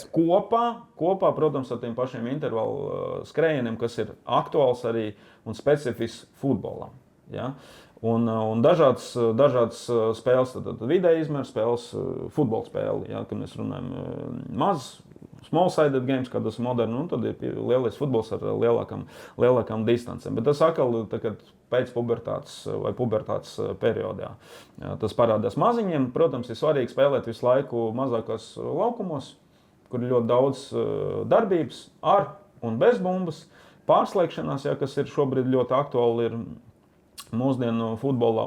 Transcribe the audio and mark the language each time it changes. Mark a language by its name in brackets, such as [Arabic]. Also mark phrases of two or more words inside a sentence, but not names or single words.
[Latvian] Kopā, protams, ar tiem pašiem intervalu skrējieniem, kas ir aktuāls arī un specifisks futbolam. Ja? Un dažādas spēles, tad vidēji izmēra spēles, futbola spēle, ja, kad mēs runājam maz, [English] small-sided games, [Latvian] kad tas ir moderni, un tad ir lielais futbols ar lielākām distancēm. Bet tas atkal pēc pubertātes vai pubertātes periodā. Tas parādās maziņiem. Protams, ir svarīgi spēlēt visu laiku mazākos laukumos, kur ir ļoti daudz darbības ar un bez bumbas, pārslēgšanās, ja, kas ir šobrīd ļoti aktuāli ir mūsdienu futbolā.